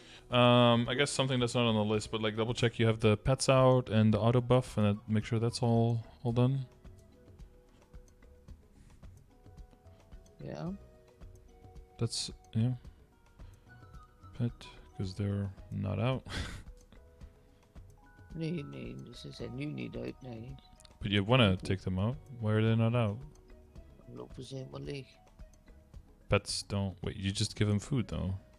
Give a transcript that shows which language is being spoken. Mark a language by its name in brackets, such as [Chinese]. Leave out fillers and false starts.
[English] I guess something that's not on the list, but like double check you have the pets out and the auto buff, and make sure that's all done. Yeah. That's yeah. Pet, because they're not out. [Dutch] Nee, ze zijn nu niet uit, nee. [English] But you wanna take them out. Why are they not out? [Dutch] Dan lopen ze helemaal leeg. [English] Pets don't. Wait, you just give them food though.